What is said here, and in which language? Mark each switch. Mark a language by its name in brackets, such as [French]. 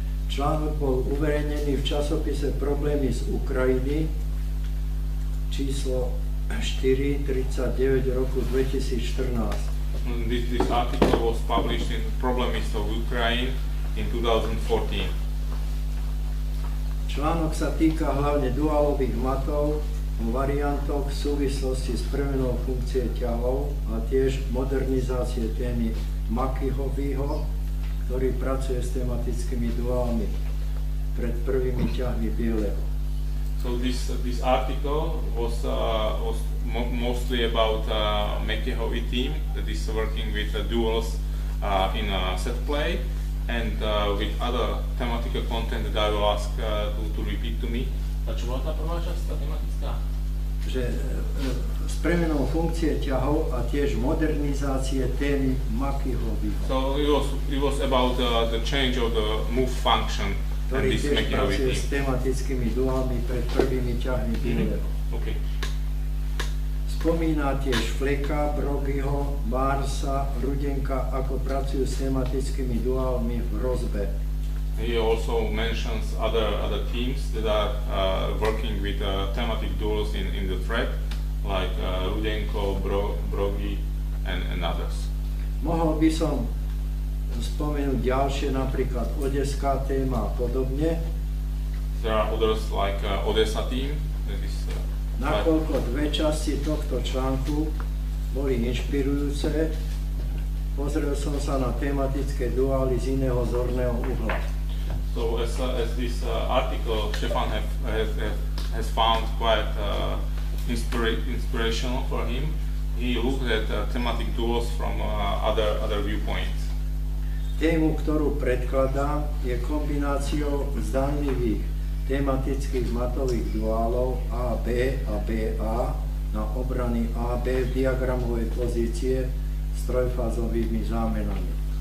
[Slovak] Článok bol uverejnený v časopise Problémy z Ukrajiny číslo 4/39 roku 2014. [English] This article was published in Problems of Ukraine in 2014. [Slovak] Článok sa týka hlavne duálových matov, variantoch v súvislosti s premenou funkcie ťahov a tiež modernizácie témy Makyhovyho, ktorý pracuje s tematickými duálmi pred prvými ťahmi bieleho. [English] So this article was mostly about Makyhovy team that is working with duals in set play and with other thematical content that I will ask to repeat to me. [Slovak] A čo bola tá prvá časť, tá tematická? Že s premenou funkcie ťahov a tiež modernizácie témy Makyhovyho. [English] So it was about the change of the move function and [Slovak] ktorý [English] this [Slovak] tiež Makyhovy pracuje [English] team. [Slovak] s tematickými duálmi pred prvými ťahmi bieleho. [English] Okay. [Slovak] Spomína tiež Fleka, Brogyho, Barsa, Rudenka, ako pracujú s tematickými duálmi v rozbe. [English] He also mentions other teams that are working with thematic duals in the thread, like Rudenko, Brogy, and others. [Slovak] Mohol by som spomenúť ďalšie, napríklad Odeská téma a podobne. [English] There are others like Odessa team. That is, [Slovak] Nakoľko dve časti tohto článku boli inšpirujúce, pozrel som sa na tematické duály z iného zorného uhla. [English] So as this article Stefan has found quite inspirational for him, he looked at thematic duals from other viewpoints. [Slovak] Tému, ktorú predkladám, je kombináciou zdanlivých tematických matových duálov AB a BA na obrany AB v diagramovej pozície s trojfázovými zámenami.